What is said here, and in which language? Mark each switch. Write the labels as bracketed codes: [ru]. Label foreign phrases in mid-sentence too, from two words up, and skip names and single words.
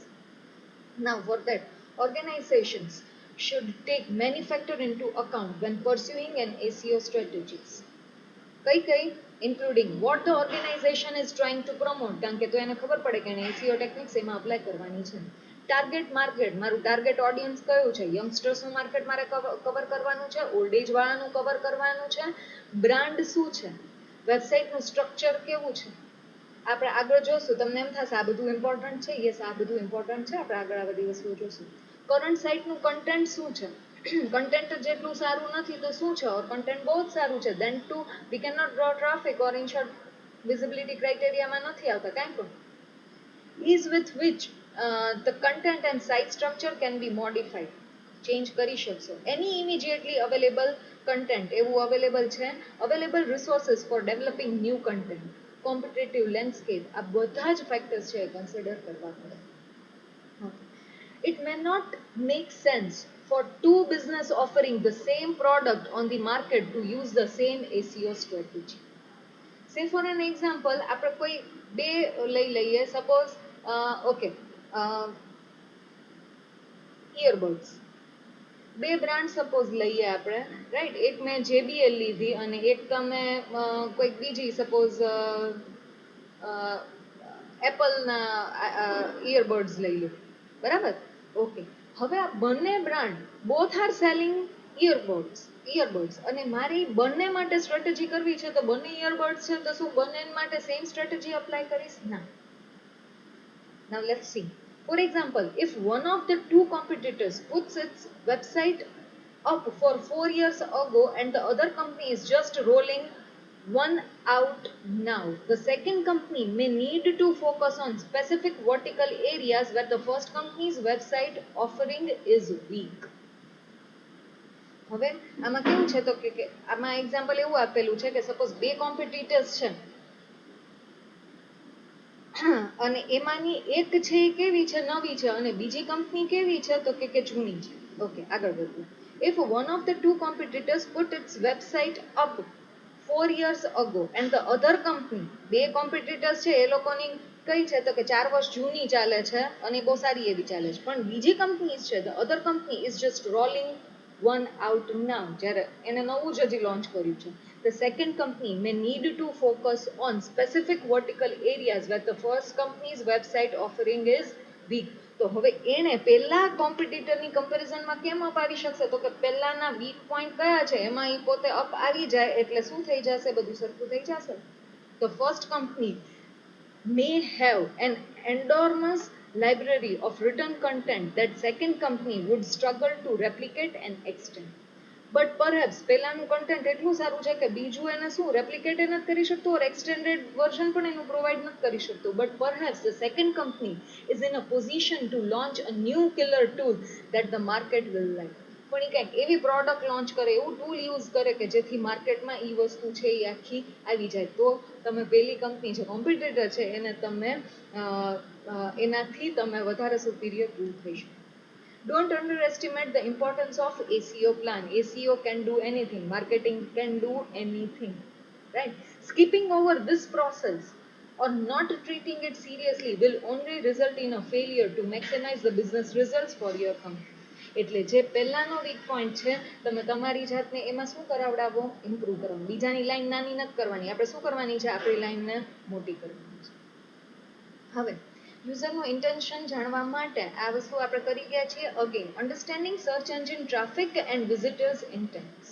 [en] Now, for that, organizations should take many factors into account when pursuing an SEO strategies. કઈ including what the organization is trying to promote, [gu] કારણ કે તો એને ખબર પડે કે એને SEO ટેકનિક્સ એમાં અપ્લાય કરવાની છે. [en] target market, [gu] મારું [en] target audience [gu] કયું છે? યંગસ્ટર્સનું માર્કેટ મારે કવર કરવાનું છે, [en] old age [gu] વાળાનું કવર કરવાનું છે, બ્રાન્ડ શું છે, વેબસાઇટનું સ્ટ્રક્ચર કેવું છે. આપણે આગળ જોશું, તમને એમ થશે આ બધું ઇમ્પોર્ટન્ટ છે. યસ, આ બધું ઇમ્પોર્ટન્ટ છે. આપણે આગળ આ બધી વસ્તુઓ જોશું. કરંટ સાઇટનું કન્ટેન્ટ શું છે? કન્ટેન્ટ જેટલું સારું નથી તો શું છે? [en] or content [gu] બહુ જ સારું છે, [en] then to we can not draw traffic or ensure visibility [gu] ક્રાઇટેરિયામાં નથી આવતા કાંઈ પણ. [en] ease with which the content and site structure can be modified, [gu] ચેન્જ કરી શકશો. એની [en] immediately available [gu] કન્ટેન્ટ એવું અવેલેબલ છે. [en] available resources for developing new content, competitive landscape, [gu] આ બધા જ ફેક્ટર્સ છે એ કન્સિડર કરવા પડે. [en] It may not make sense for two business offering the same product on the market to use the same SEO strategy. Say for an example, [gu] આપણે કોઈ બે લઈ લઈએ. [en] suppose okay, [gu] ઇયરબડ્સ, બે બ્રાન્ડ સપોઝ લઈએ આપણે, રાઈટ? એક મેં JBL લીધી અને એક તમે કોઈક બીજી સપોઝ એપલના ઇયરબડ્સ લઈ લો, બરાબર? ઓકે, હવે આ બંને બ્રાન્ડ [en] both are selling earbuds [gu] અને મારી બંને માટે સ્ટ્રેટેજી કરવી છે, તો બંને ઇયરબડ્સ છે તો શું બંને માટે [en] same strategy apply [gu] કરીશ? ના. [en] Now let's see. For example, if one of the two competitors puts its website up for 4 years ago and the other company is just rolling one out now, the second company may need to focus on specific vertical areas where the first company's website offering is weak. [gu] હવે આમાં કેવું છે? તો કે આમાં એક્ઝામ્પલ એવું આપેલું છે કે સપોઝ બે કોમ્પિટિટર્સ છે અને એમાંની એક છે એ કેવી છે? નવી છે, અને બીજી કંપની કેવી છે? તો કે જૂની છે. ઓકે, આગળ વધીએ. [en] If one of the two competitors put its website up 4 years ago and the other company, [gu] બે કોમ્પિટિટર્સ છે એ લોકોની કઈ છે? તો કે 4 વર્ષ જૂની ચાલે છે અને બહુ સારી એવી ચાલે છે, પણ બીજી કંપની છે, [en] the other company is just rolling one out now, [gu] જ્યારે એને નવું જ હજી લોન્ચ કર્યું છે. [en] The second company may need to focus on specific vertical areas where the first company's website offering is weak. [gu] તો હવે એને પહેલા કોમ્પિટિટરની કમ્પેરિઝનમાં કેમ અપ આવી શકશે? તો કે પહેલાના [en] weak point [gu] કયા છે એમાં એ પોતે અપ આવી જાય એટલે શું થઈ જશે? બધું સરખું થઈ જશે. [en] The first company may have an enormous library of written content that second company would struggle to replicate and extend. But perhaps [gu] પહેલાનું કન્ટેન્ટ એટલું સારું છે કે બીજું એને શું રેપ્લિકેટ નથી કરી શકતું, [en] or extended version [gu] પણ એનું પ્રોવાઈડ નથી કરી શકતું. [en] But perhaps the second company is in a position to launch a new killer tool that the market will like. [gu] પણ એ કંઈક એવી પ્રોડક્ટ લોન્ચ કરે, એવું ટૂલ યુઝ કરે કે જેથી માર્કેટમાં એ વસ્તુ છે એ આખી આવી જાય, તો તમે પેલી કંપની જે કોમ્પિટિટર છે એને તમે એનાથી તમે વધારે [en] superior tool [gu] થઈ શકો. [en] Don't underestimate the importance of ACO plan. ACO can do anything, marketing can do anything, right? Skipping over this process or not treating it seriously will only result in a failure to maximize the business results for your company. [gu] એટલે જે પહેલાનો [en] weak point [gu] છે તમે તમારી જાતને એમાં શું કરાવડાવો, ઇમ્પ્રૂવ કરવાનું. બીજાની લાઈન નાની નથી કરવાની, આપણે શું કરવાની છે, આપણી લાઈનને મોટી કરવાની છે. હવે યુઝરનું ઇન્ટેન્શન જાણવા માટે આ વસ્તુ આપણે કરી ગયા છીએ. [en] again understanding search engine traffic and visitors intents.